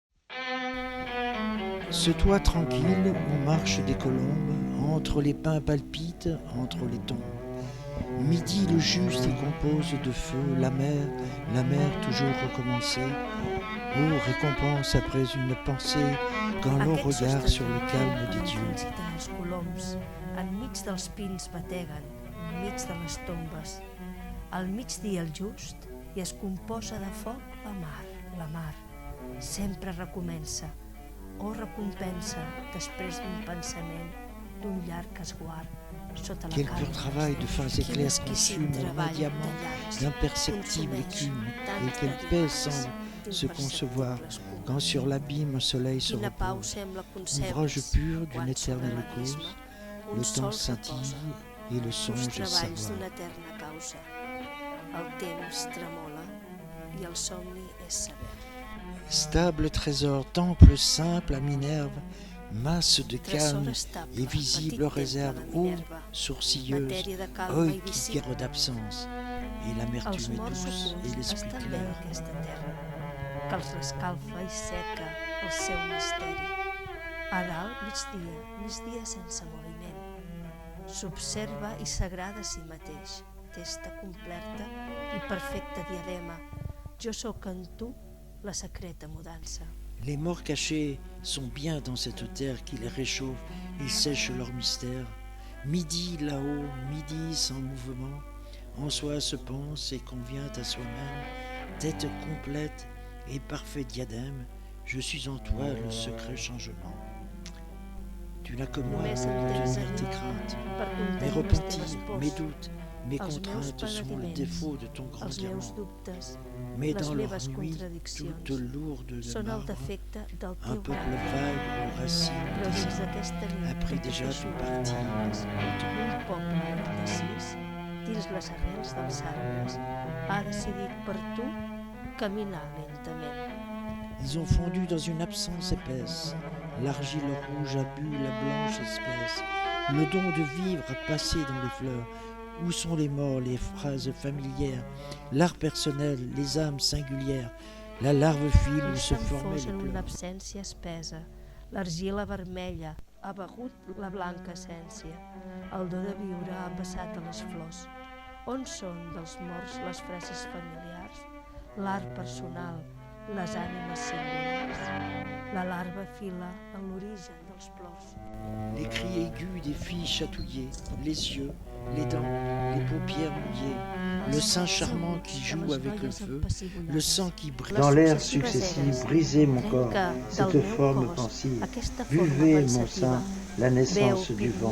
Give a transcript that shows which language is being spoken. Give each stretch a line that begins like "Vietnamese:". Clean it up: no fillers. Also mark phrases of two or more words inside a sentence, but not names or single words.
French: Ce toit tranquille où marchent des colombes, entre les pins palpitent, entre les tombes. Midi le juste y compose de feu, la mer toujours recommencée. Oh, récompense après une pensée, quand l'on regarde sur le calme des dieux.
Catalan: Els coloms, enmig dels pins bateguen, enmig de les tombes. Al migdia el just i es composa de foc la mar. Sempre recomença, o recompensa després d'un pensament, d'un llarg esguard, sota la
French: Quel
Catalan: calma.
French: pur travail de fins éclairs consument un diamant d'imperceptible écume, et quelle paix semble se concevoir quand sur l'abîme un soleil se repose, ouvrage pur d'une éternelle cause, le temps scintille et le songe savoir.
Catalan: El temps tremola i el somni és saber.
French: Stable trésor, temple simple à Minerve, masse de calme et visible réserve, eau sourcilleuse, œil qui guère d'absence, et l'amertume est douce et l'esprit clair.
Catalan: Que els rescalfa i seca el seu misteri. A dalt, migdia sense moviment. S'observa i s'agrada a si mateix, testa completa i perfecta diadema. Jo sóc en tu la secreta mudança.
French: Les morts cachés sont bien dans cette terre qui les réchauffe et sèche leur mystère. Midi là-haut, midi sans mouvement, en soi se pense et convient à soi-même, tête complète et parfait diadème, je suis en toi le secret changement. Tu n'as que moi pour tenir tes craintes, mes repentis, mes doutes, mes contraintes sont le défaut de ton grand diamant. Mais dans leur nuit, toute lourde de marbre, un peuple vague aux racines a pris déjà ton parti.
Catalan: Un poble indecis, dins les arrels dels arbres, ha decidit per tu caminar lentament.
French: Ils ont fondu dans une absence épaisse. L'argile rouge a bu la blanche espèce. Le don de vivre a passé dans les fleurs. Où sont les morts, les phrases familières, l'art personnel, les âmes singulières, la larve file où se formaient les pleurs.
Catalan: L'absència espesa, l'argila vermella ha begut la blanca essència. El do de viure ha passat a les flors. On són dels morts les frases familiars, l'art personal, les ànimes singulars? La larva fila en l'origen dels plors.
French: Les cris aigus des filles chatouillées, les yeux, les dents, les paupières mouillées, le sein charmant qui joue avec le feu, le sang qui brille. Dans l'air successif, brisez mon corps, cette forme pensive, buvez mon sein, la naissance du vent.